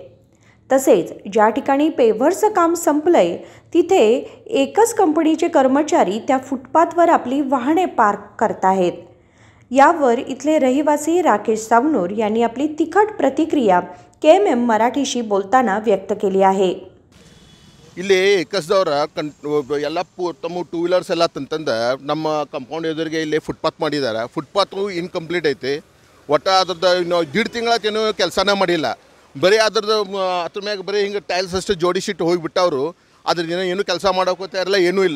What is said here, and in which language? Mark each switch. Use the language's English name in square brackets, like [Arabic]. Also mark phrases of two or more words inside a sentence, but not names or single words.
[Marathi] तसेच ज्या ठिकाणी पेव्हरचं काम संपलंय तिथे एकच कंपनीचे कर्मचारी त्या फुटपाथवर आपली वाहने पार्क करत आहेत। यावर इथले रहिवासी राकेश सावनूर यांनी आपली तिखट प्रतिक्रिया KMM मराठीशी बोलताना व्यक्त केली आहे। [Kannada] ಇಲ್ಲಿ ಏಕಸ್ದವರ ಎಲ್ಲ ತಮ್ಮ [English] two wheelers [Kannada] ಎಲ್ಲ ತಂತಂದ ನಮ್ಮ ಕಂಪೌಂಡ್ ಎದುರಿಗೆ ಇಲ್ಲಿ ಫುಟ್ಪಾತ್ ಮಾಡಿದ್ದಾರೆ। ಫುಟ್ಪಾತು ಇನ್ಕಂಪ್ಲೀಟ್ ಐತೆ, ಒಟ್ಟ ಅದ್ರದ್ದು ಇನ್ನು 1.5 ತಿಂಗಳೇನು ಕೆಲಸನೇ ಮಾಡಿಲ್ಲ। ಬರೀ ಅದ್ರದ್ದು ಅದ್ರ ಮ್ಯಾಗ ಬರೀ ಹಿಂಗೆ ಟೈಲ್ಸ್ ಅಷ್ಟು ಜೋಡಿಸಿಟ್ಟು ಹೋಗಿಬಿಟ್ಟವರು, ಅದ್ರದ್ದು ಏನು ಕೆಲಸ ಮಾಡೋಕೋತಾ ಇರಲ್ಲ, ಏನೂ ಇಲ್ಲ।